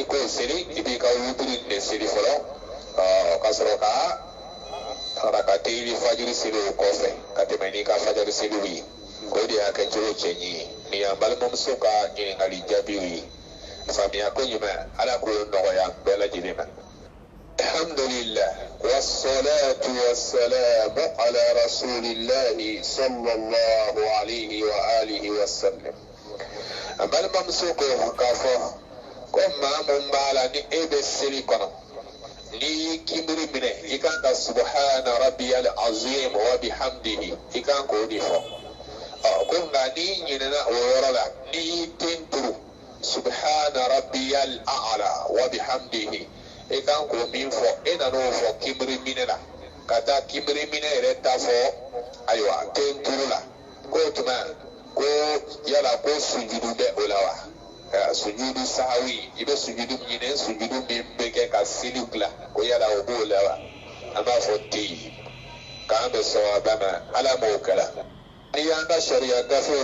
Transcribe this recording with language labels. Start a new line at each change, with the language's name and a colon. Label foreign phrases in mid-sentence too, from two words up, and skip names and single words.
Bambara: k'o seli i b'i ka wutiri de seli fɔlɔ ka sɔrɔ ka rakateyiri fajiri seli o kɔfɛ ka tɛmɛ n'i ka fajiri seliw ye o de y'a kɛ cogo cɛɲi ye nin y'an balimamuso ka ɲininkali jaabiw ye faamuya ko ɲuman ala k'o nɔgɔya bɛɛ lajɛlen ma
Arabic: الحمد لله والصلاة والسلام على رسول الله صلى الله عليه وعلى آله وسلم
Bambara: an balimamuso ko k'a fɔ ko maa mun b'a la ni e bɛ seli kɔnɔ n'i y'i kibiri minɛ i kan ka
Arabic: سبحان ربي العظيم وبحمده
Bambara: i kan k'o de fɔ ko nka n'i ɲinɛna o yɔrɔ la n'i y'i ten turu
Arabic: سبحان ربي الأعلى وبحمده
Bambara: i kan k'o min fɔ e nan'o fɔ kibiri minɛ la ka taa kibiri minɛ yɛrɛ ta fɔ ayiwa ten turu la k'o tuma ko yala ko sujudu bɛ o la wa
Arabic: سجود السهو
Bambara: i bɛ sujudu ɲinɛ sujudu min bɛ kɛ ka seli dilan ko yala o b'o la wa an b'a fɔ ten k'an bɛ sawaba ma ala m'o kɛra n'i y'an ka sariya gafew